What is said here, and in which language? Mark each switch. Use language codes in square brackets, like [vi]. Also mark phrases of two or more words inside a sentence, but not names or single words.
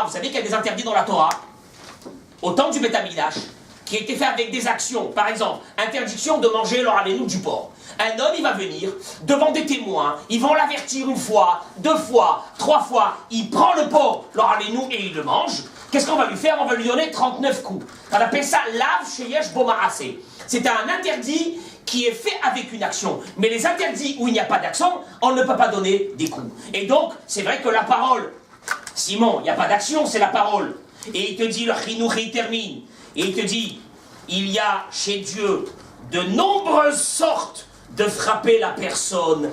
[fr] Vous savez qu'il y a des interdits dans la Torah, au temps du [he] בית המקדש, [fr] qui étaient faits avec des actions. Par exemple, interdiction de manger l'oralénou du porc. Un homme, il va venir devant des témoins, ils vont l'avertir une fois, 2 fois, 3 fois, il prend le porc, l'oralénou, et il le mange. Qu'est-ce qu'on va lui faire? On va lui donner 39 coups. On appelle ça [he] לאו שיש בו מעשה. [fr] C'est un interdit qui est fait avec une action. Mais les interdits où il n'y a pas d'action, on ne peut pas donner des coups. Et donc, c'est vrai que la parole, Simon, il n'y a pas d'action, c'est la parole. Et il te dit, le chinour, il termine. Et il te dit, il y a chez Dieu de nombreuses sortes de frapper la personne.